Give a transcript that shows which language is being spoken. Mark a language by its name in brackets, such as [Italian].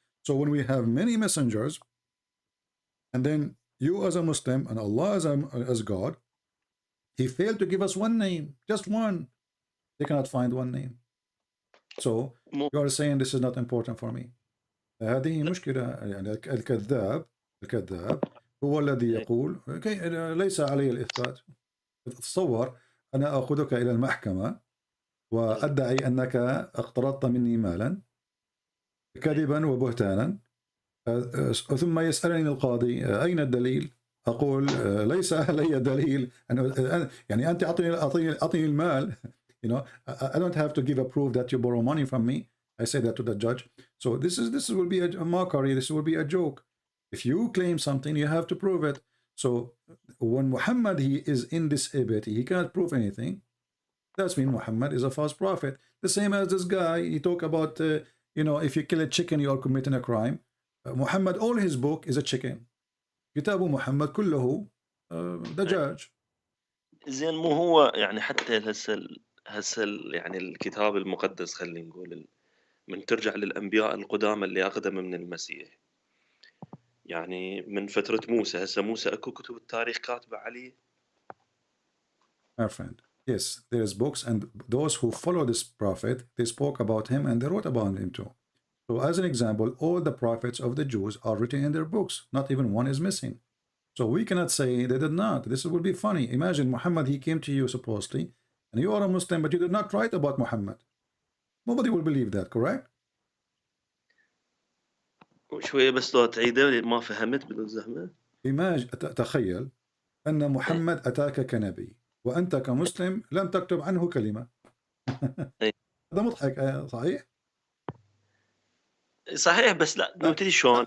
[English] So when we have many messengers, and then you as a Muslim and Allah as God, he failed to give us one name, just one. They cannot find one name. So you are saying this is not important for me. [Arabic] هذه مشكلة. يعني الكذاب هو الذي يقول ليس علي الإثبات. تصور أنا أخذك إلى المحكمة وأدعي أنك اقترضت مني مالا كذبا وبهتانا، ثم يسألني القاضي أين الدليل؟ أقول ليس لي دليل يعني أنت أعطيني المال. [English] You know, I don't have to give a proof that you borrow money from me. I say that to the judge. So this will be a mockery. This will be a joke. If you claim something, you have to prove it. So when Muhammad, he is indisabled, he cannot prove anything. That's mean Muhammad is a false prophet. The same as this guy, he talk about, you know, if you kill a chicken, you are committing a crime. Muhammad, all his book is a chicken. [Arabic] كتاب محمد كله دجاج. زين مو هو يعني حتى هسه يعني الكتاب المقدس خلينا نقول من ترجع للأنبياء القدامى اللي أقدم من المسيح، يعني من فترة موسى، هسه موسى أكو كتب التاريخ كاتبة عليه. [English] My friend, yes, there is books, and those who follow this prophet, they spoke about him and they wrote about him too. So as an example, all the prophets of the Jews are written in their books. Not even one is missing. So we cannot say they did not. This would be funny. Imagine Muhammad, he came to you supposedly, and you are a Muslim, but you did not write about Muhammad. Nobody will believe that, correct? [Arabic] شوية بس لو تعيده ما فهمت بالزحمة. تخيل أن محمد أتاك كنبي وأنت كمسلم لم تكتب عنه كلمة. هذا مضحك صحيح؟ صحيح بس لا نبتدي شلون؟